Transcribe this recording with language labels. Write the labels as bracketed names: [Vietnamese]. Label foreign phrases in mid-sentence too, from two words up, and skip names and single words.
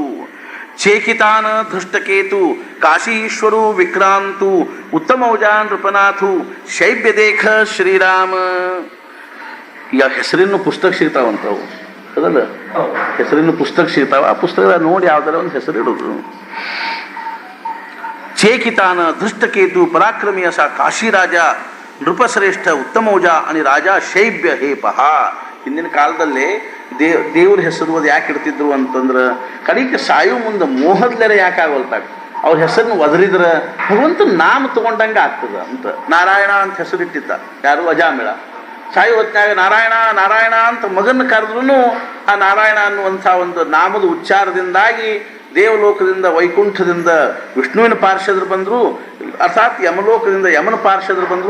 [Kannada] ಚೇಕಿತಾನ, ಧೃಷ್ಟಕೇತು, ಕಾಶೀಶ್ವರು, ವಿಕ್ರಾಂತು, ಉತ್ತಮೌಜಾ, ನೃಪನಾಥು, ಶೈಬ್ಯದೇಖ, ಶ್ರೀರಾಮ. ಈಗ ಹೆಸರಿನ ಪುಸ್ತಕ ಸಿಗ್ತಾವಂತವು ಅದಲ್ಲ, ಹೆಸರಿನ ಪುಸ್ತಕ ಸಿಗ್ತಾವ. ಆ ಪುಸ್ತಕ ನೋಡಿ ಯಾವ್ದಾರ ಒಂದು ಹೆಸರು ಇಡೋದು. ಚೇಕಿತಾನ, [Marathi] धृष्टकेतू, पराक्रमी असा काशीराजा, नृपश्रेष्ठ, उत्तमौजा आणि राजा शैब्य हे पहा. [Kannada] ಹಿಂದಿನ ಕಾಲದಲ್ಲಿ ದೇವ್ರ ಹೆಸರು ಅದು ಯಾಕೆ ಇಡ್ತಿದ್ರು ಅಂತಂದ್ರೆ ಕಡೆಗೆ ಸಾಯು ಮುಂದೆ ಮೋಹದ್ಲೆರೆ ಯಾಕೆ ಆಗೋಲ್ತಾಗ ಅವ್ರ ಹೆಸರನ್ನು ಒದರಿದ್ರೆ ಭಗವಂತನ ನಾಮ ತಗೊಂಡಂಗೆ ಆಗ್ತದ ಅಂತ ನಾರಾಯಣ ಅಂತ ಹೆಸರಿಟ್ಟಿದ್ದ ಯಾರು ಅಜಾಮಿಳ. ಸಾಯು ಹೊತ್ನಾಗ ನಾರಾಯಣ ನಾರಾಯಣ ಅಂತ ಮಗನ ಕರೆದ್ರೂ ಆ ನಾರಾಯಣ ಅನ್ನುವಂಥ ಒಂದು ನಾಮದ ಉಚ್ಚಾರದಿಂದಾಗಿ ದೇವಲೋಕದಿಂದ ವೈಕುಂಠದಿಂದ ವಿಷ್ಣುವಿನ ಪಾರ್ಷದರು ಬಂದರು, ಅರ್ಥಾತ್ ಯಮಲೋಕದಿಂದ ಯಮನ ಪಾರ್ಷದರು ಬಂದರು.